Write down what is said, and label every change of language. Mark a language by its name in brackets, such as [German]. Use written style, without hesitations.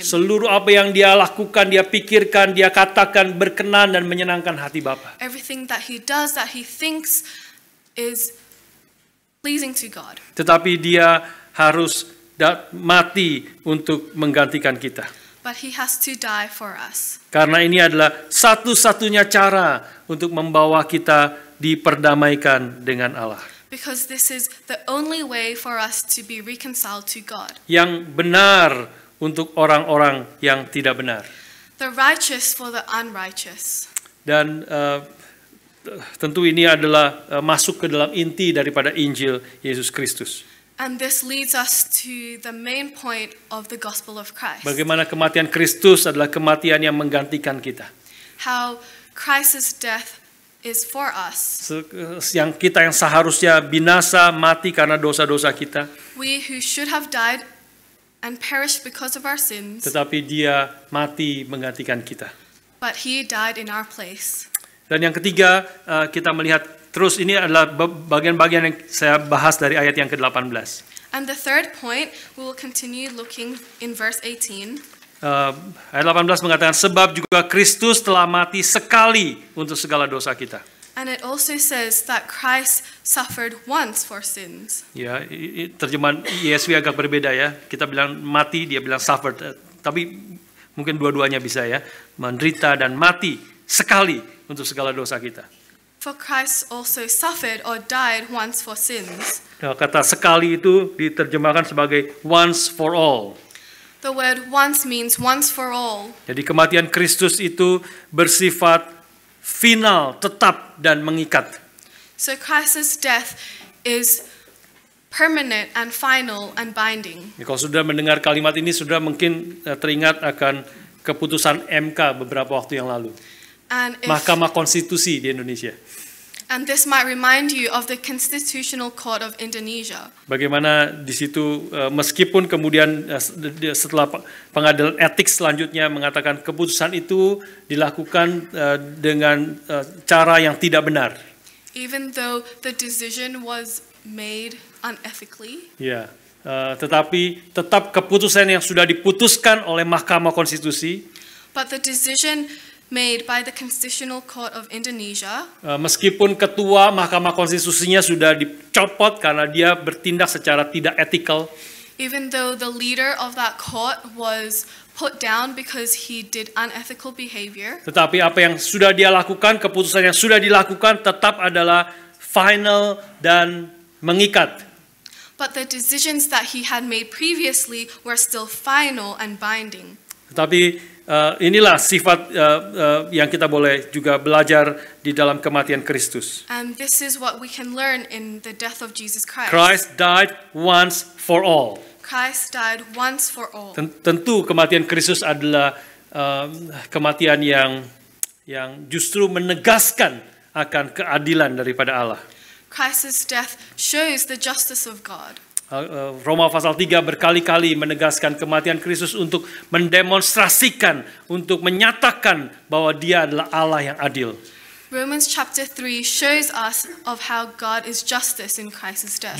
[Indonesian] Seluruh apa yang dia lakukan, dia pikirkan, dia katakan berkenan dan menyenangkan hati Bapa. [English] Everything that he does, that he thinks, is pleasing to God. [Indonesian] Tetapi dia harus mati untuk menggantikan kita. [English] But he has to die for us. [Indonesian] Karena ini adalah satu-satunya cara untuk membawa kita diperdamaikan dengan Allah. [English] Because this is the only way for us to be reconciled to God. [Indonesian] Yang benar untuk orang-orang yang tidak benar. [English] The righteous for the unrighteous. [Indonesian] Dan tentu ini adalah masuk ke dalam inti daripada Injil Yesus Kristus. [English] And this leads us to the main point of the gospel of Christ. [Indonesian] Bagaimana kematian Kristus adalah kematian yang menggantikan kita. [English] How Christ's death is for us. [Indonesian] Yang kita yang seharusnya binasa mati karena dosa-dosa kita. [English] We who should have died and perished because of our sins, [Indonesian] tetapi dia mati menggantikan kita. [English] but he died in our place. [Indonesian] Dan yang ketiga, kita melihat terus ini adalah bagian-bagian yang saya bahas dari ayat yang ke-18. [English] And the third point, we will continue looking in verse 18. [Indonesian] Ayat 18 mengatakan, sebab juga Kristus telah mati sekali untuk segala dosa kita. [English] And it also says that Christ suffered once for sins. [Indonesian] Ya, terjemahan ESV agak berbeda ya. Kita bilang mati, dia bilang suffered. Tapi mungkin dua-duanya bisa ya. Menderita dan mati sekali untuk segala dosa kita. [English] For Christ also suffered or died once for sins. [Indonesian] Nah, kata sekali itu diterjemahkan sebagai [English] once for all. The word once means once for all. [Indonesian] Jadi kematian Kristus itu bersifat final, tetap dan mengikat. [English] So Christ's death is permanent and final and binding. [Indonesian] Kalau sudah mendengar kalimat ini, sudah mungkin teringat akan keputusan MK beberapa waktu yang lalu. Mahkamah Konstitusi di Indonesia. [English] And this might remind you of the Constitutional Court of Indonesia. [Indonesian] Bagaimana di situ meskipun kemudian setelah pengadilan etik selanjutnya mengatakan keputusan itu dilakukan dengan cara yang tidak benar. [English] Even though the decision was made unethically. [Indonesian] Ya, tetapi tetap keputusan yang sudah diputuskan oleh Mahkamah Konstitusi. [English] But the decision made by the Constitutional Court of Indonesia. [Indonesian] Meskipun ketua Mahkamah Konstitusinya sudah dicopot karena dia bertindak secara tidak etikal. [English] Even though the leader of that court was put down because he did unethical behavior. [Indonesian] Tetapi apa yang sudah dia lakukan, keputusan yang sudah dilakukan tetap adalah final dan mengikat. [English] But the decisions that he had made previously were still final and binding. [Indonesian] Tetapi inilah sifat yang kita boleh juga belajar di dalam kematian Kristus. [English] And this is what we can learn in the death of Jesus Christ. Christ died once for all. Christ died once for all. [Indonesian] Tentu kematian Kristus adalah kematian yang justru menegaskan akan keadilan daripada Allah. [English] Christ's death shows the justice of God. [Indonesian] Roma pasal 3 berkali-kali menegaskan kematian Kristus untuk mendemonstrasikan, untuk menyatakan bahwa dia adalah Allah yang adil. [English] Romans chapter 3 shows us of how God is justice in Christ's death.